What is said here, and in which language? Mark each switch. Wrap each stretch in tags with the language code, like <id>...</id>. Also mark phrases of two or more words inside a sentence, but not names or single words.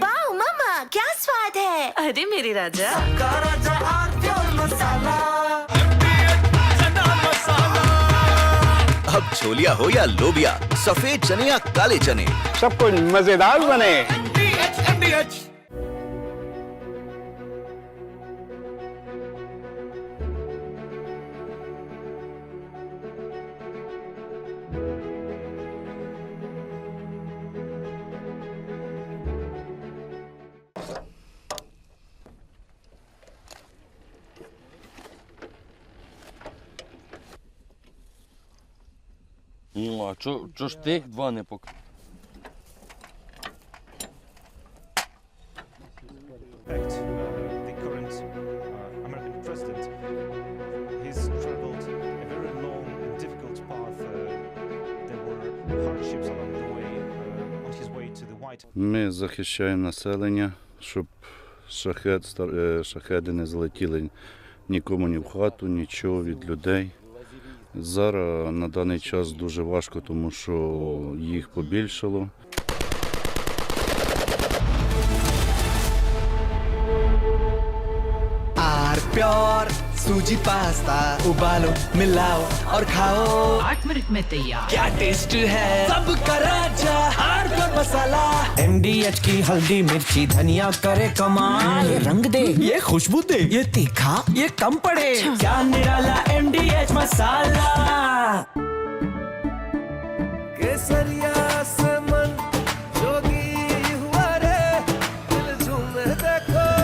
<hi>वाओ मामा, क्या स्वाद है? अरे मेरे राजा, अब छोलिया हो या लोबिया, सफेद चने या काले चने, सब कुछ मजेदार बने।</hi> <uk>Ну, а чо ж тих два не пок...</uk> <en>The current American president president. He's traveled a very long and difficult path. There were hardships along the way on his way to the White House.</en> <uk>Ми захищаємо населення, щоб шахеди не залетіли нікому ні в хату, нічого від людей. Зараз на даний час дуже важко, тому що їх побільшало.</uk> <hi>प्योर सूजी पास्ता उबालो मिलाओ और खाओ 8 मिनट में तैयार। क्या टेस्ट है सबका राजा आर प्योर मसाला MDH की हल्दी मिर्ची धनिया करे कमाल ये रंग दे ये खुशबू दे ये तीखा ये कम पड़े क्या निराला MDH मसाला केसरिया से मन जोगी हुआ रे दिल झूमे देखो</hi>